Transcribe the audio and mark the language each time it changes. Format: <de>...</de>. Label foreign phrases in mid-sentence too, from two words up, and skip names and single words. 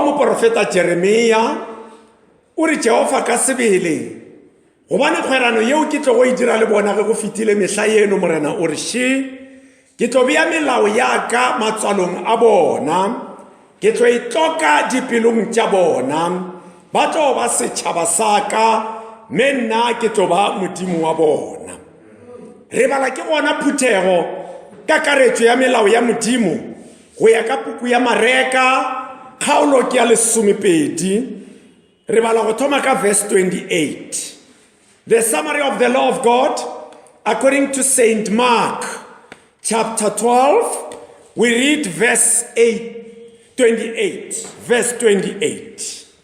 <nso>moprofeta Jeremia o re Jehova ka sebele gobane kgwerano yeo ke tlo go e dira le bona ge go fetile mehla eno morena o re ke tlo bea melao ya ka matswalong a bona ke tlo itloka dipelong tša bona ba tlo ba setšhaba sa ka mme nna ke tlo ba modimo wa bona. Re bala ke gona Phuthego ka karetšo ya melao ya modimo go ya ka puku ya Mareka kgaolo ke ya 12 re bala go thoma ka verse 28.</nso> <en>The summary of the law of God according to Saint Mark chapter 12 we read verse 28 verse 28.</en>